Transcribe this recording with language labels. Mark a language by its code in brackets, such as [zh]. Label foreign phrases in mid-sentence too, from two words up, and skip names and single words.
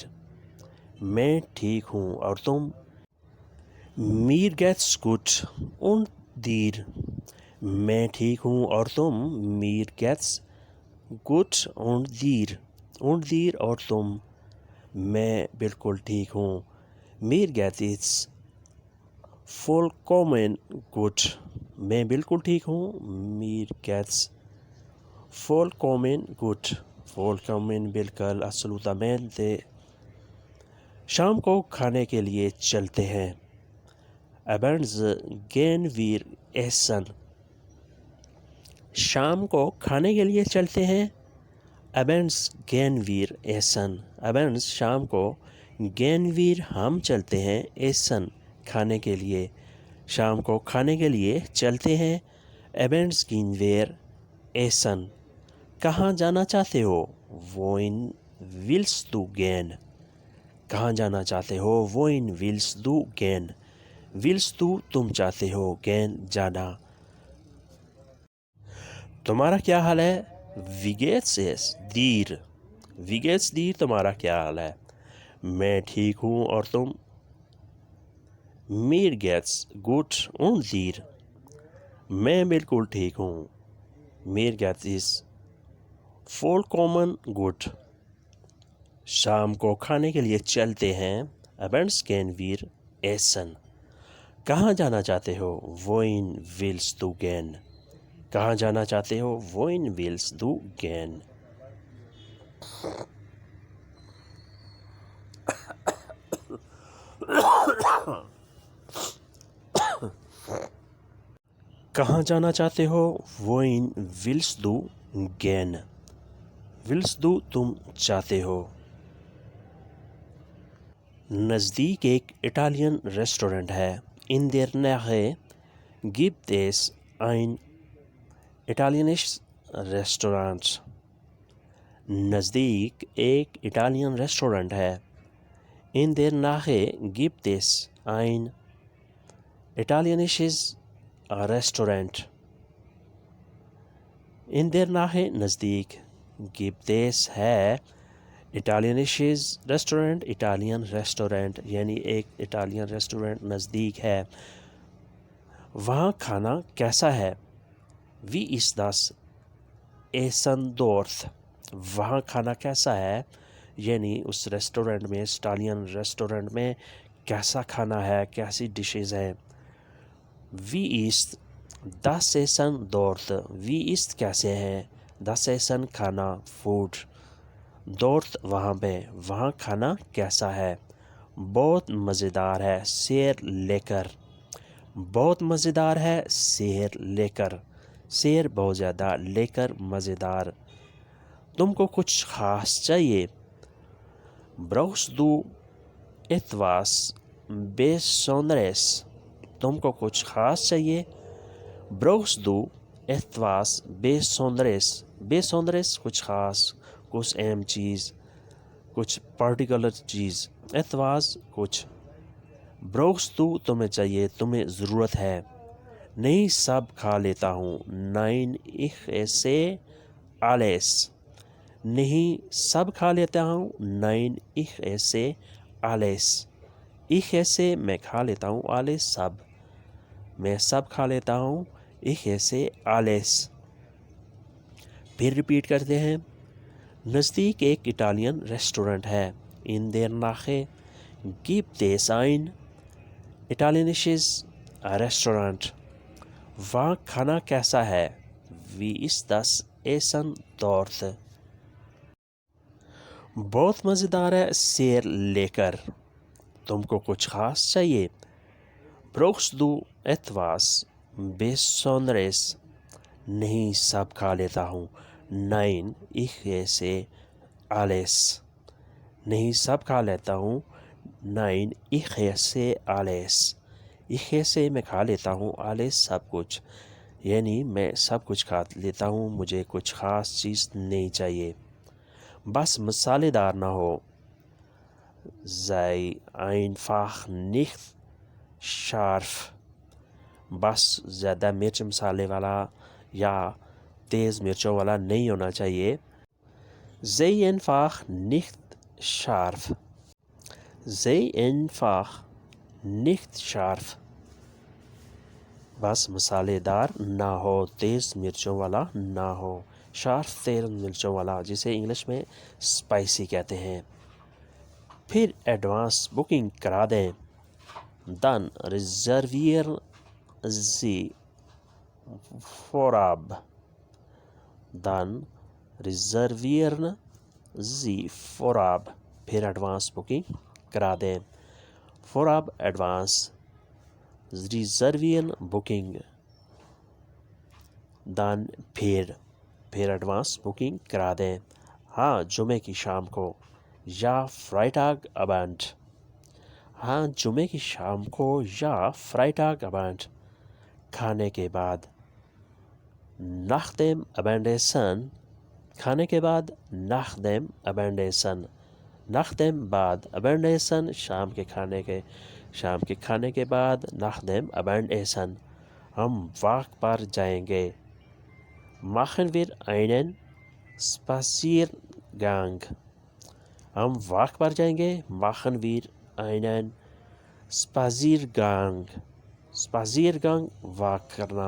[ur] میں ٹھیک ہوں اور تم؟ [de] mir geht's gut und dir. [ur] میں ٹھیک ہوں اور تم؟ [de] mir geht's gut und dir. und dir [ur] اور تم؟ میں بالکل ٹھیک ہوں۔ [de] mir geht's vollkommen gut۔ [ur] میں بالکل ٹھیک ہوں۔ [de] mir geht's vollkommen gut. [ur] vollkommen بالکل absolutamente۔ شام کو کھانے کے لیے چلتے ہیں۔ [de] abends gehen wir essen۔ [ur] شام کو کھانے کے لیے چلتے ہیں۔ [de] abends gehen wir essen۔ [ur] abends شام کو، [de] gehen wir [ur] ہم چلتے ہیں، essen کھانے کے لیے۔ شام کو کھانے کے لیے چلتے ہیں۔ [de] abends gehen wir essen۔ [ur] کہاں جانا چاہتے ہو؟ [de] wohin willst du gehen۔ [ur] کہاں جانا چاہتے ہو؟ [de] wohin willst du gehen۔ willst du [ur] تم چاہتے ہو، gehen جانا۔ تمہارا کیا حال ہے؟ [de] wie geht's es dir۔ wie geht's dir [ur] تمہارا کیا حال ہے؟ میں ٹھیک ہوں اور تم؟ [de] mir geht's gut und dir۔ [ur] میں بالکل ٹھیک ہوں۔ [de] mir geht's es vollkommen gut۔ [ur] شام کو کھانے کے لیے چلتے ہیں۔ [de] abends gehen wir essen۔ [ur] کہاں جانا چاہتے ہو؟ [de] wohin willst du gehen۔ [ur] کہاں جانا چاہتے ہو؟ [de] wohin willst du gehen۔ [ur] کہاں جانا چاہتے ہو؟ [de] wohin willst du gehen۔ willst du [ur] تم چاہتے ہو۔ نزدیک ایک اٹالین ریسٹورنٹ ہے۔ [de] in der Nähe gibt es ein italienisches Restaurant۔ [ur] نزدیک ایک اٹالین ریسٹورنٹ ہے۔ [de] in der Nähe gibt es ein italienisches Restaurant۔ in der Nähe [ur] نزدیک، [de] gibt es [ur] ہے اٹالینشز ریسٹورنٹ، اٹالین ریسٹورنٹ یعنی ایک اٹالین ریسٹورنٹ نزدیک ہے۔ وہاں کھانا کیسا ہے؟ [de] wie ist das Essen dort۔ [ur] وہاں کھانا کیسا ہے یعنی اس ریسٹورنٹ میں، اس اٹالین ریسٹورنٹ میں کیسا کھانا ہے، کیسی ڈشز ہیں۔ [de] wie ist das Essen dort۔ wie ist [ur] کیسے ہیں، [de] das Essen [ur] کھانا، فوڈ، dort وہاں پہ، وہاں کھانا کیسا ہے؟ بہت مزیدار ہے، [de] sehr lecker۔ [ur] بہت مزیدار ہے، [de] sehr lecker۔ [ur] sehr بہت زیادہ، lecker مزیدار۔ تم کو کچھ خاص چاہیے؟ [de] brauchst du etwas Besonderes۔ [ur] تم کو کچھ خاص چاہیے؟ [de] brauchst du etwas Besonderes۔ [ur] Besonderes کچھ خاص، کچھ اہم چیز، کچھ پرٹیکولر چیز۔ etwas کچھ۔ [de] brauchst du [ur] تمہیں چاہیے، تمہیں ضرورت ہے۔ نہیں سب کھا لیتا ہوں۔ [de] nein ich esse alles۔ [ur] نہیں سب کھا لیتا ہوں۔ [de] nein ich esse alles۔ ich esse [ur] میں کھا لیتا ہوں، alles سب، میں سب کھا لیتا ہوں۔ [de] ich esse alles۔ [ur] پھر ریپیٹ کرتے ہیں۔ نزدیک ایک اٹالین ریسٹورنٹ ہے۔ [de] in der Nähe gibt es ein italienisches Restaurant۔ [ur] وہاں کھانا کیسا ہے؟ [de] wie ist das Essen dort۔ [ur] بہت مزیدار ہے، [de] sehr lecker۔ [ur] تم کو کچھ خاص چاہیے؟ [de] brauchst du etwas Besonderes۔ [ur] نہیں سب کھا لیتا ہوں۔ [de] nein ich esse alles۔ [ur] نہیں سب کھا لیتا ہوں۔ [de] nein ich esse alles۔ Ich esse [ur] میں کھا لیتا ہوں alles سب کچھ، یعنی میں سب کچھ کھا لیتا ہوں، مجھے کچھ خاص چیز نہیں چاہیے۔ بس مسالے دار نہ ہو، [de] sei einfach nicht scharf، [ur] بس زیادہ مرچ مسالے والا یا تیز مرچوں والا نہیں ہونا چاہیے۔ [de] sei einfach nicht scharf، sei einfach nicht scharf، [ur] بس مسالے دار نہ ہو، تیز مرچوں والا نہ ہو۔ شارف تیز مرچوں والا، جسے انگلش میں اسپائسی کہتے ہیں۔ پھر ایڈوانس بکنگ کرا دیں۔ [de] dann reservieren Sie vorab، dann reservieren Sie vorab، [ur] پھر ایڈوانس بکنگ کرا دیں۔ vorab ایڈوانس، reservieren بکنگ، dann پھر ایڈوانس بکنگ کرا دیں۔ ہاں جمعے کی شام کو، یا [de] Freitag Abend, [ur] ہاں جمعے کی شام کو یا [de] Freitag Abend, [ur] کھانے کے بعد۔ [de] nach dem Abendessen، [ur] کھانے کے بعد، [de] nach dem Abendessen، nach dem بعد Abendessen، [ur] شام کے کھانے کے بعد، [de] nach dem Abendessen، [ur] ہم واک پر جائیں گے۔ [de] machen wir einen Spaziergang، [ur] ہم واک پر جائیں گے۔ [de] machen wir einen Spaziergang، Spaziergang [ur] واک کرنا۔